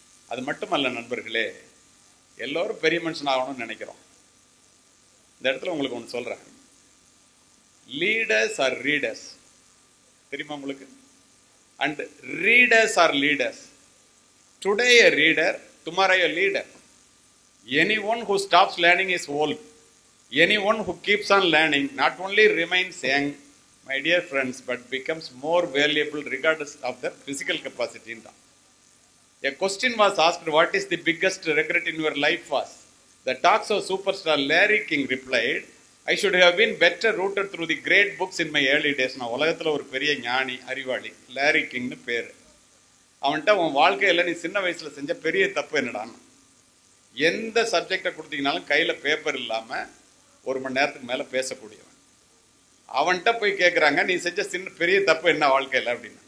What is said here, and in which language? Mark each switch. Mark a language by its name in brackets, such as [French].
[Tamil] அது மட்டுமல்ல நண்பர்களே, எல்லோரும் பெரிய மனுஷன் ஆகணும்னு நினைக்கிறோம். இந்த இடத்துல உங்களுக்கு ஒன்று சொல்றேன், [English] Leaders are readers தெரியுமா உங்களுக்கு? And readers are leaders. Today a reader, tomorrow a leader. Anyone who stops learning is old. Anyone who keeps on learning not only remains young, my dear friends, but becomes more valuable regardless of their physical capacity. A question was asked, what is the biggest regret in your life was? The talks of superstar Larry King replied, I should have been better rooted through the great books in my early days. [Tamil] நான் உலகத்தில் ஒரு பெரிய ஞானி அறிவாளி lorry கிங்னு பேர். அவன்கிட்ட உன் வாழ்க்கையில் நீ சின்ன வயசில் செஞ்ச பெரிய தப்பு என்னடான்னு, எந்த சப்ஜெக்டை கொடுத்தீங்கனாலும் கையில் பேப்பர் இல்லாமல் 1 மணி நேரத்துக்கு மேலே பேசக்கூடியவன். அவன்கிட்ட போய் கேட்குறாங்க, நீ செஞ்ச பெரிய தப்பு என்ன வாழ்க்கையில் அப்படின்னு.